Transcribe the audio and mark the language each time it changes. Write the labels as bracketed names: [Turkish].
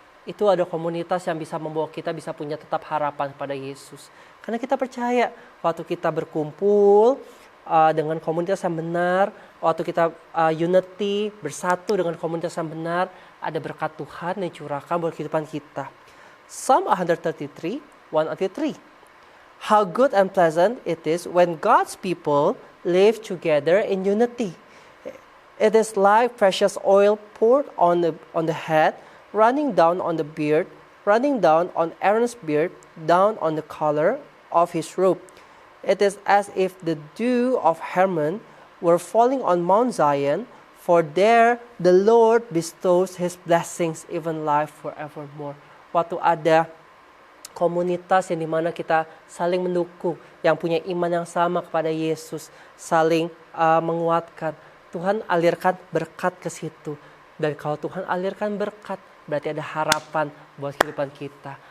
[Indonesian] Itu ada komunitas yang bisa membawa kita bisa punya tetap harapan pada Yesus. Karena kita percaya waktu kita berkumpul dengan komunitas yang benar, waktu kita unity, bersatu dengan komunitas yang benar, ada berkat Tuhan yang curahkan buat kehidupan kita. [English] Psalm 133, 1-3. How good and pleasant it is when God's people live together in unity. It is like precious oil poured on the head, running down on the beard, running down on Aaron's beard, down on the collar of his robe. It is as if the dew of Hermon were falling on Mount Zion, for there the Lord bestows His blessings, even life forevermore. [Indonesian] Waktu ada komunitas yang dimana kita saling mendukung, yang punya iman yang sama kepada Yesus, saling menguatkan, Tuhan alirkan berkat ke situ. Dan kalau Tuhan alirkan berkat, berarti ada harapan buat kehidupan kita.